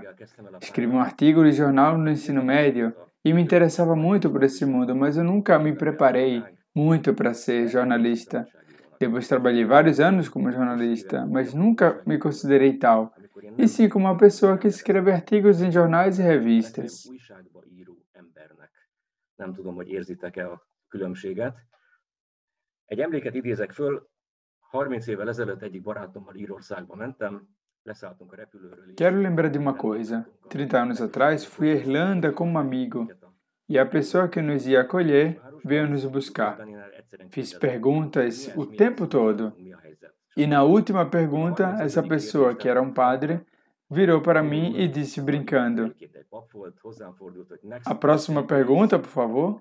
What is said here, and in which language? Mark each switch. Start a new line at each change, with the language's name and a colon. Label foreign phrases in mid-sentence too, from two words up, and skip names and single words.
Portuguese: Escrevi um artigo de jornal no ensino médio e me interessava muito por esse mundo, mas eu nunca me preparei muito para ser jornalista. Depois trabalhei vários anos como jornalista, mas nunca me considerei tal. E sim como uma pessoa que escreve artigos em jornais e revistas.
Hungarian: Nem tudom, hogy érzitek-e a különbséget. Egy emléket idézek föl, 30 évvel ezelőtt egyik barátommal Írországba mentem, leszálltunk a repülőről.
Portuguese: Quero lembrar de uma coisa. 30 anos atrás, fui à Irlanda com um amigo, e a pessoa que nos ia acolher veio nos buscar. Fiz perguntas o tempo todo. E na última pergunta, essa pessoa, que era um padre, virou para mim e disse brincando, a próxima pergunta, por favor?